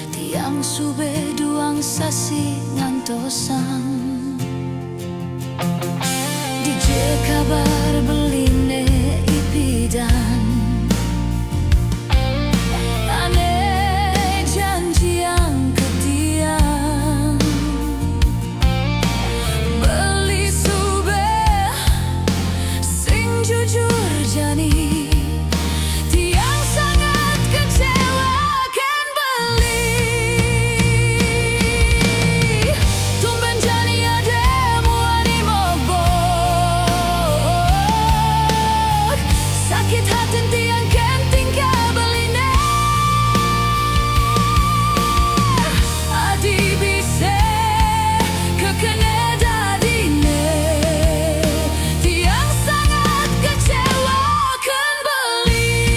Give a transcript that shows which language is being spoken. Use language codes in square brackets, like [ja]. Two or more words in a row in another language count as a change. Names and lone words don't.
[ban] Tiang sube duang sasi ngantosan Dije kabar beline ipidan Ane janji yang ketiang Beli sube sing jujur jani Tiang [id] sangat kecewa [ban] kan beli Tumben jani ada muani mogok Sakit hati tiang kan tinggal beline Adi bisa kekene dadine Tiang [id] sangat kecewa [ban] kan beli